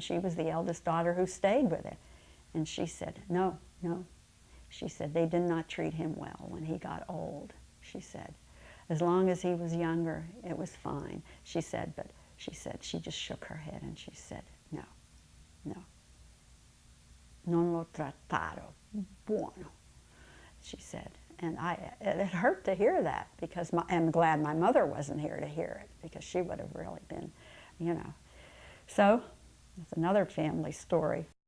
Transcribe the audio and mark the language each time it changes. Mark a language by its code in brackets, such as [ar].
[en] She was the eldest daughter who stayed with him. And she said, no. She said, they did not treat him well when he got old. She said, as long as he was younger, it was fine. She said, she just shook her head and she said, no. [it] non l'ho trattato buono, [en] she said. And it hurt to hear that, because I'm glad my mother wasn't here to hear it, because she would have really been, you know. So, that's another family story.